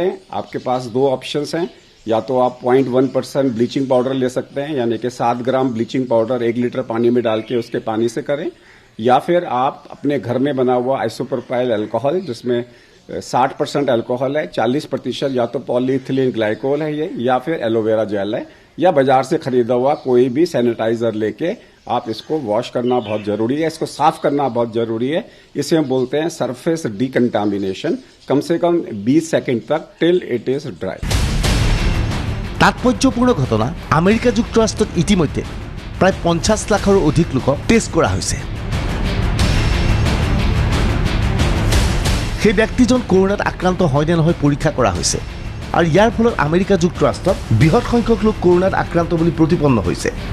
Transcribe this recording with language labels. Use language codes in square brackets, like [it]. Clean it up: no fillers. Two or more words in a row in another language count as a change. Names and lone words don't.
[hi] आपके पास 2 ऑप्शंस हैं, या तो आप 0.1% [en] bleaching powder [hi] ले सकते हैं, यानी कि 7 ग्राम [en] bleaching powder [hi] 1 लीटर पानी में डाल के उसके पानी से करें, या फिर आप अपने घर में बना हुआ [en] isopropyl alcohol [hi] जिसमें 60% अल्कोहल है, 40% या तो [en] polyethylene glycol [hi] है ये, या फिर [en] aloe vera gel [hi] है, या बाजार से खरीदा हुआ कोई भी सैनिटाइजर लेके आप इसको वॉश करना बहुत जरूरी है, इसको साफ करना बहुत जरूरी है। इसे हम बोलते हैं [en] surface decontamination, [hi] कम से कम 20 सेकंड तक [en] till it is dry. [hi] तात्पर्यपूर्ण घटना [as] আমেৰিকা যুক্তৰাষ্ট্ৰত ইতিমধ্যে প্ৰায় 50 লাখৰো অধিক লোকক টেষ্ট কৰা হৈছে। সেই ব্যক্তিজন কৰোনাত আক্ৰান্ত হয় নে নহয় পৰীক্ষা কৰা হৈছে আৰু ইয়াৰ ফলত আমেৰিকা যুক্তৰাষ্ট্ৰত বৃহৎ সংখ্যক লোক কৰোনাত আক্ৰান্ত বুলি প্ৰতিপন্ন হৈছে।